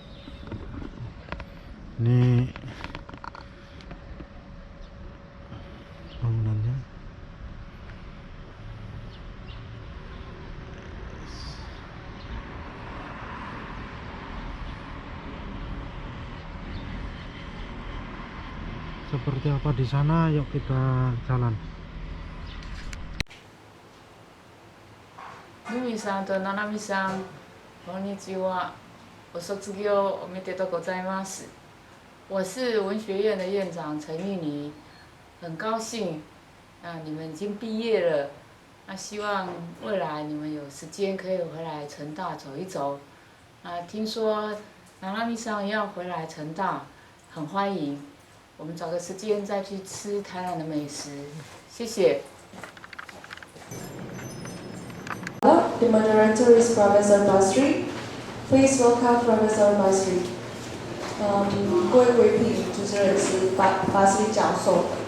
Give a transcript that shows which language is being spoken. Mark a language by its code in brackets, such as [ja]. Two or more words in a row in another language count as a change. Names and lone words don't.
[id] Ini bangunannya. Seperti apa di sana? Yuk kita jalan. [ja] ルミさんとナナミさん、こんにちは。我卒業おめでとうございます。 [zh] 我是文学院的院长陈玉妮，很高兴你们已经毕业了。希望未来你们有时间可以回来成大走一走。听说ナナミさん要回来成大，很欢迎。我们找个时间再去吃台南的美食。谢谢。 [en] The moderator is Professor Basri. Please welcome Professor Basri. [zh] 各位贵宾，主持人是巴西教授。